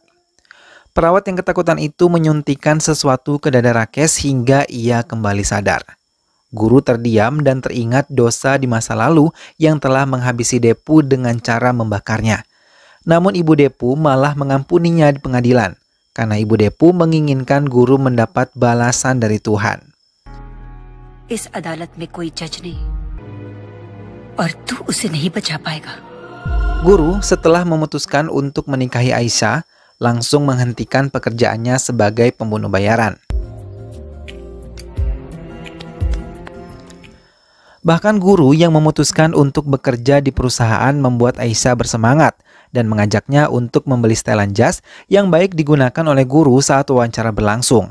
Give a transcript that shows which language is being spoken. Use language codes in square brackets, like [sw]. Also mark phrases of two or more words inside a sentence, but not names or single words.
[id] Perawat yang ketakutan itu menyuntikkan sesuatu ke dada Rakesh hingga ia kembali sadar. Guru terdiam dan teringat dosa di masa lalu yang telah menghabisi Depu dengan cara membakarnya. Namun Ibu Depu malah mengampuninya di pengadilan, karena Ibu Depu menginginkan guru mendapat balasan dari Tuhan. [hi] इस अदालत में कोई जज नहीं और तू उसे नहीं बचा पाएगा. [id] Guru setelah memutuskan untuk menikahi Aisyah, langsung menghentikan pekerjaannya sebagai pembunuh bayaran. Bahkan guru yang memutuskan untuk bekerja di perusahaan membuat Aisyah bersemangat dan mengajaknya untuk membeli setelan jas yang baik digunakan oleh guru saat wawancara berlangsung.